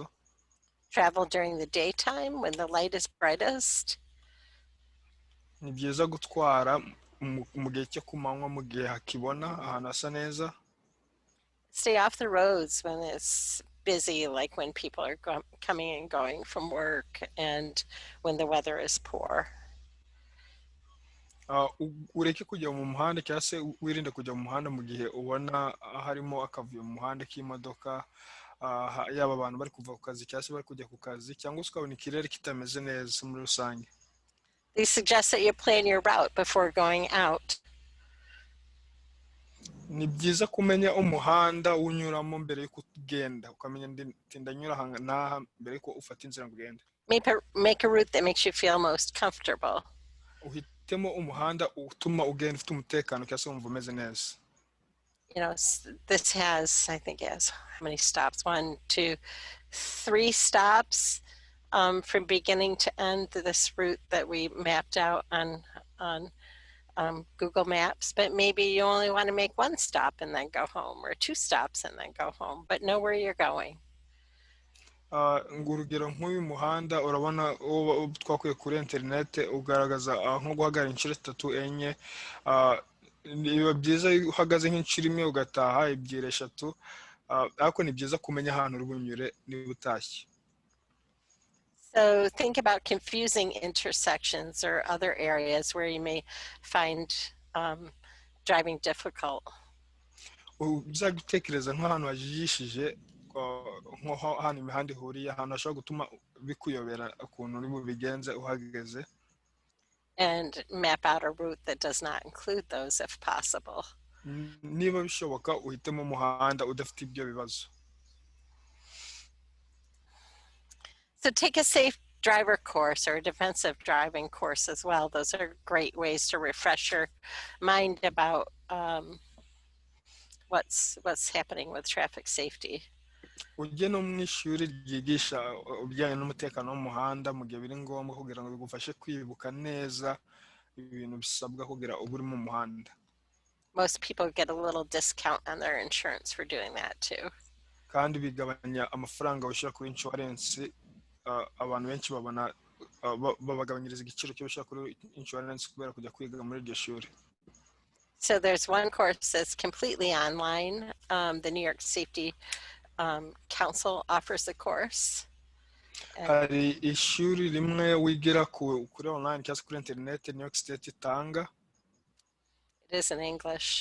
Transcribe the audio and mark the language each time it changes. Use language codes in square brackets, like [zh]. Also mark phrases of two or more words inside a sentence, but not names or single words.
[en] Travel during the daytime when the light is brightest. [rw] Ni byiza gutwara mu gihe cyo kumanywa mu gihe hakibona ahantu hasa neza. [en] Stay off the roads when it's busy, like when people are coming and going from work and when the weather is poor. [rw] Ureke kujya mu muhanda cyangwa se wirinde kujya mu muhanda mu gihe ubona harimo akavuyo mu muhanda k'imodoka, yaba abantu bari kuva ku kazi cyangwa se bari kujya ku kazi, cyangwa se ukabona ikirere kitameze neza muri rusange. [en] They suggest that you plan your route before going out. [rw] Ni byiza kumenya umuhanda unyuramo mbere yo kugenda, ukamenya ndanyura n'aha mbere yuko ufata inzira ngo ugende. [en] Make a route that makes you feel most comfortable. [rw] Uhitemo umuhanda utuma ugenda ufite umutekano cyangwa se wumva umeze neza. [en] You know, this has, I think it has how many stops? 1, 2, 3 stops from beginning to end, this route that we mapped out on Google Maps, but maybe you only want to make 1 stop and then go home, or 2 stops and then go home, but know where you're going. [rw] urugero nk'uyu muhanda urabona twakuye kuri interinete ugaragaza nko guhagarara inshuro 3 enye. Biba byiza iyo uhagaze nk'inshuro imwe ugataha ebyiri eshatu, ariko ni byiza kumenya ahantu uri bunyure niba utashye. [en] So think about confusing intersections or other areas where you may find driving difficult. [rw] Uzajya utekereza nk'ahantu hajijishije, nko hano imihanda ihuriye, ahantu hashobora gutuma bikuyobera ukuntu uri bubigenze uhageze. [en] And map out a route that does not include those if possible. [rw] Niba bishoboka uhitemo umuhanda udafite ibyo bibazo. [en] So take a safe driver course or a defensive driving course as well. Those are great ways to refresh your mind about what's happening with traffic safety. [rw] Ujye no mu ishuri ryigisha ibijyanye n'umutekano w'umuhanda mu gihe biri ngombwa, kugira ngo bigufashe kwibuka neza ibintu bisabwa kugira uba uri mu muhanda. [en] Most people get a little discount on their insurance for doing that too. [rw] Kandi bigabanya amafaranga wishyura kuri insurance. Abantu benshi babagabanyiriza igiciro cyo bishyura kuri insurance kubera kujya kwiga muri iryo shuri. [en] So there's one course that's completely online. The New York Safety Council offers the course. [rw] Hari ishuri rimwe wigira kuri online cyangwa kuri internet New York State itanga. [en] It is in English.